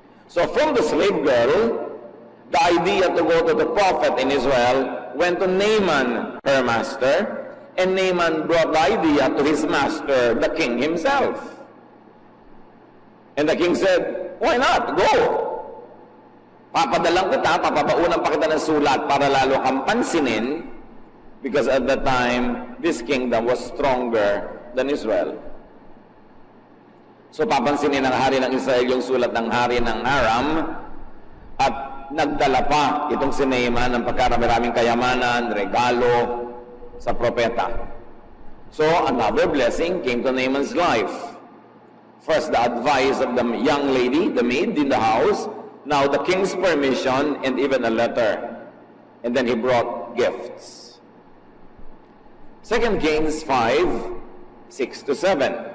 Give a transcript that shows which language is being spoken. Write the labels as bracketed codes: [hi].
[en] So from the slave girl, the idea to go to the prophet in Israel went to Naaman, her master, and Naaman brought the idea to his master, the king himself. And the king said, "Why not? Go! [tl] Papadalang kita, papabaunan pa kita ng sulat para lalo kang pansinin," [en] because at that time, this kingdom was stronger than Israel. [tl] So papansinin ng hari ng Israel yung sulat ng hari ng Aram, at nagdala pa itong si Naaman ng pagkarami-raming kayamanan, regalo sa propeta. [en] So another blessing came to Naaman's life. First, the advice of the young lady, the maid in the house, now the king's permission, and even a letter. And then he brought gifts. 2 Kings 5:6-7.